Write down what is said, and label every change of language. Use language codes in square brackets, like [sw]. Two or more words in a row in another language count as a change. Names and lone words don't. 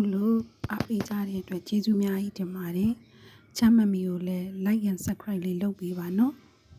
[my] လိုအားပေးကြတဲ့အတွက်ကျေးဇူးများကြီးတင်ပါတယ်ချမ်းမမီကိုလည်း [en] like and subscribe [my] လေးလုပ်ပေးပါနော်